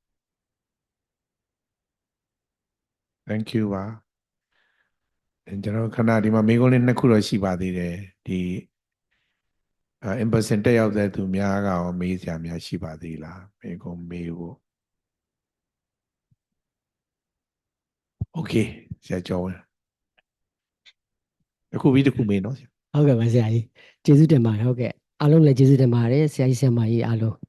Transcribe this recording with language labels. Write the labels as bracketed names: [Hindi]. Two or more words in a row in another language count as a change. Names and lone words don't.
[English] Thank you [Burmese] ပါကျွန်တော်ခဏဒီမှာမိကုန်းလေးနှစ်ခုတော့ရှိပါသေးတယ်ဒီ [English] in person [Burmese] တက်ရောက်တဲ့သူများကရောမေးစရာများရှိပါသေးလားမိကုန်းမေးဖို့ Okay ဆရာကျော်ဝင်တစ်ခုပြီးတစ်ခုမေးနော် ဟုတ်ကဲ့ပါဆရာကြီးကျေးဇူးတင်ပါတယ်ဟုတ်ကဲ့အားလုံးလည်းကျေးဇူးတင်ပါတယ်ဆရာကြီးဆရာမကြီးအားလုံး